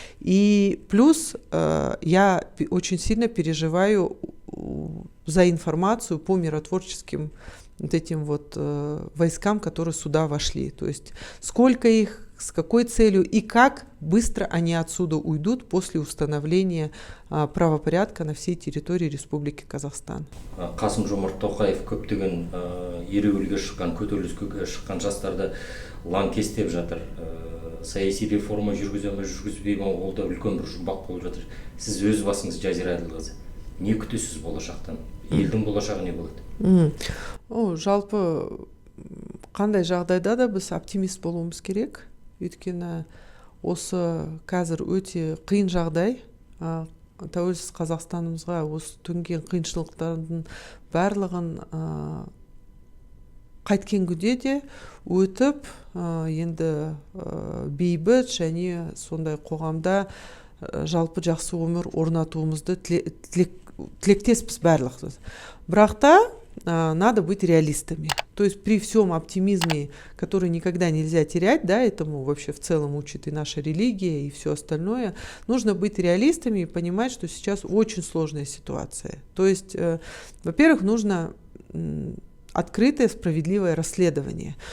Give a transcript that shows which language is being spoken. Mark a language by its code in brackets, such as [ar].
[ru] И плюс я очень сильно переживаю за информацию по миротворческим вот этим вот войскам, которые сюда вошли. То есть сколько их, с какой целью и как быстро они отсюда уйдут после установления правопорядка на всей территории Республики Казахстан. [kk] Қасым-Жомарт Тоқаев көптеген ереуілге шыққан, көтеріліске шыққан жастарды лаңкестеп жатыр. Саяси реформа жүргіземіз, жүргізбейміз, ол да үлкен бір жұмбақ болып жатыр. Сіз өз басыңыз, Жазира Әділқызы, не күтесіз болашақтан? Елдің болашағы не болады? Жалпы қандай жағдайда да біз оптимист болуымыз керек. Өйткені осы қазір өте қиын жағдай. Тәуелсіз Қазақстанымызға осы төнген қиыншылықтардың барлығын қайткен күнде де өтіп, енді бейбіт және сондай қоғамда жалпы жақсы өмір орнатуымызды тілектеспіз барлық. Бірақ та [ru] надо быть реалистами. То есть при всем оптимизме, который никогда нельзя терять, да, этому вообще в целом учит и наша религия, и все остальное, нужно быть реалистами и понимать, что сейчас очень сложная ситуация. То есть, во-первых, нужно открытое, справедливое расследование.